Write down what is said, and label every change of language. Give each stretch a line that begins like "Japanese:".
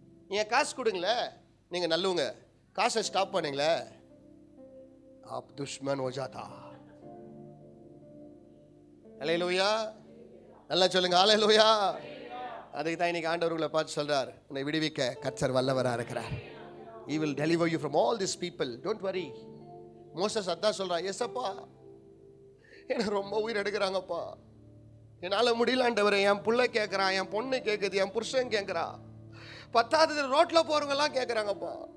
Tamil: நீங்கள் காசு கொடுங்களே, நீங்கள் நல்லவங்க, காசை ஸ்டாப் பண்ணுங்களே,
Hindi: ஆப் துஷ்மன் ஹோ ஜாதா.
Tamil: அல்லேலூயா. நல்லா சொல்லுங்க அல்லேலூயா. அதுக்கு தான் இன்னைக்கு ஆண்டவர் உங்களை பார்த்து சொல்றார், உன்னை விடுவிக்க கர்த்தர் வல்லவராக இருக்கிறார்.
English: He will deliver you from all these people, don't worry.
Tamil: Moses அதான் சொல்றான், எஸ்அப்பா என்ன ரொம்ப உயிர் எடுக்கிறாங்கப்பா, என்னால் முடியல ஆண்டவரே, என் புள்ள கேட்குறான், என் பொண்ணு கேட்குது, என் புருஷன் கேட்குறா, 10வது ரோட்டில் போகிறவங்கலாம் கேட்குறாங்கப்பா.